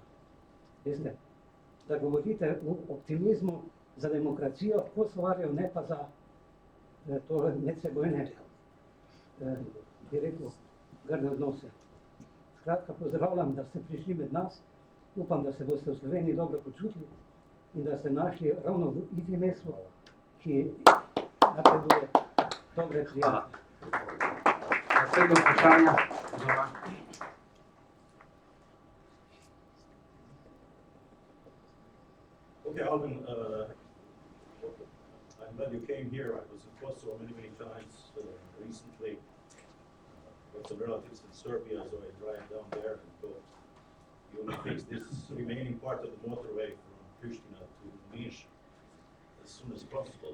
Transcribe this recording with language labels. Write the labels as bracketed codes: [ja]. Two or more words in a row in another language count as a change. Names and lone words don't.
[sl] Veste, da govorite v optimizmu za demokracijo Kosovarjev, ne pa za tole medsebojne, bi rekel, grde odnose. Skratka, pozdravljam, da ste prišli med nas. Upam, da se boste v Sloveniji dobro počutili in da ste našli ravno v ifimesu, ki napreduje dobre prijatelje. Naslednje vprašanje. [en] Okay, Alvin, I'm glad you came here. I was in Kosovo many times recently. Got some relatives in Serbia, so I drive down there and thought you will fix this remaining part of the motorway from Pristina to Niš as soon as possible.